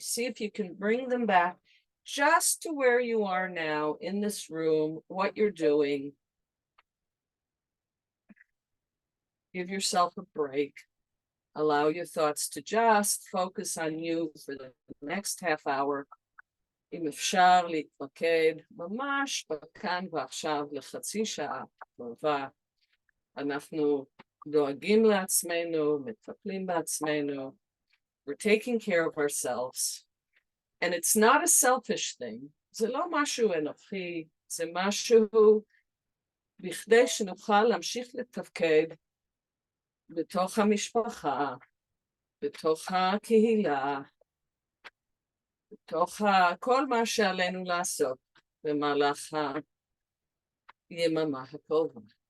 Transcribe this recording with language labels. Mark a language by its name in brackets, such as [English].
[English] See if you can bring them back just to where you are now in this room, what you're doing. Give yourself a break. Allow your thoughts to just focus on you for the next half hour. [Hebrew] אם אפשר להתמקד ממש בכאן ועכשיו לחצי שעה טובה. אנחנו דואגים לעצמנו, מטפלים בעצמנו. [English] We're taking care of ourselves. And it's not a selfish thing. [Hebrew] זה לא משהו אנוכי, זה משהו בכדי שנוכל להמשיך לתפקד בתוך המשפחה, בתוך הקהילה, בתוך כל מה שעלינו לעשות במהלך היממה הקרובה.